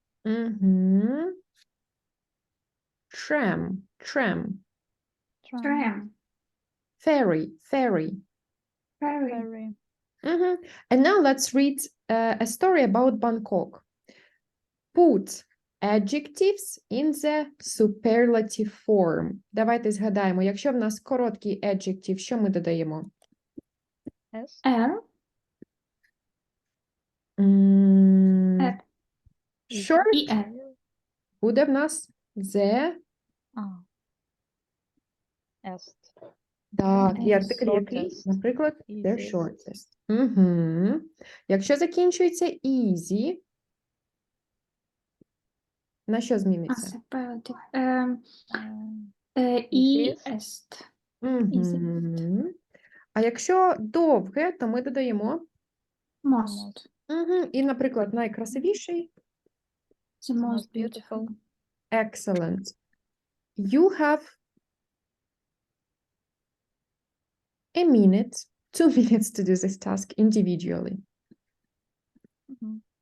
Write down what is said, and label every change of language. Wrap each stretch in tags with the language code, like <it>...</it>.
<en>Угу. Tram, tram. Tram. Ferry, ferry. Ferry. Mm-hmm. And now let's read a story about Bangkok. Put adjectives in the superlative form.</en> <uk>Давайте згадаємо, якщо в нас короткий adjective, що ми додаємо?</uk> <en>S. R. Mm, R. Short</en> <uk>І R. буде в нас the.</uk> <en>Est.</en> <uk>Так, і</uk> <en>Shortest.</en> <uk>артикль який? Наприклад, the</uk> <en>Easiest. shortest. Угу.</en> <uk>Якщо закінчується easy, на що зміниться?</uk> <en>Superlative. Easiest. East.</en> <uk>Угу. А якщо довге, то ми додаємо</uk> <en>Most.</en> <uk>угу. І, наприклад, найкрасивіший</uk> <en>The most beautiful. excellent. You have a minute, 2 minutes to do this task individually. Mhm.</en>